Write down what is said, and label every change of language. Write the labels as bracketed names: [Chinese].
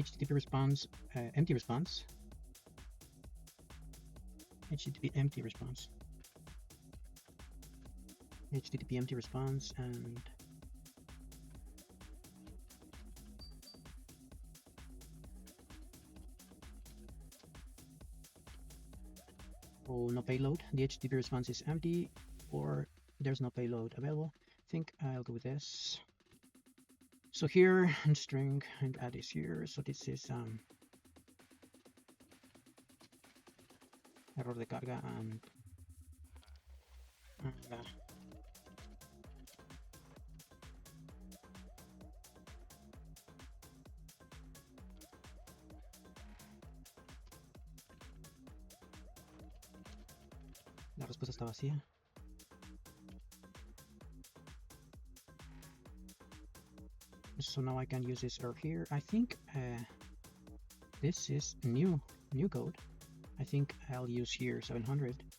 [English] response, empty response, HTTP empty response, HTTP empty response, and no payload. The HTTP response is empty, or there's no payload available. I think I'll go with this. So here in string and add this here. So this is [Spanish] error de carga and la respuesta está vacía. [English] So now I can use this error here. I think this is new code. I think I'll use here 700.